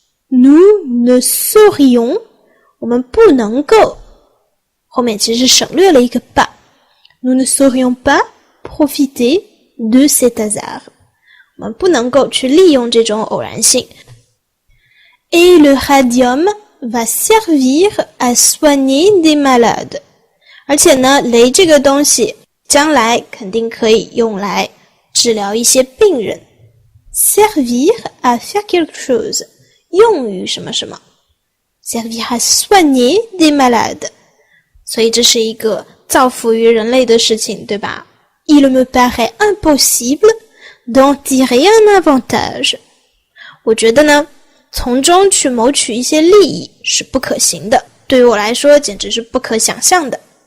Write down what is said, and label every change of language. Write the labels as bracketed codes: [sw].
[fr] Nous ne saurions， [zh] 我们不能够，后面其实省略了一个 pas。 [fr] Nous ne saurions pas profiter de cet hasard， [zh] 我们不能够去利用这种偶然性。 [fr] Et le radium va servir à soigner des malades， [zh] 而且呢，镭这个东西将来肯定可以用来治疗一些病人。 [fr] Servir à faire quelque chose， [zh] 用于什么什么。 [fr] Servir à soigner des malades， [zh] 所以这是一个造福于人类的事情，对吧？ [fr] Il me paraît impossible d'en tirer un avantage， [zh] 我觉得呢，从中去谋取一些利益是不可行的，对于我来说简直是不可想象的。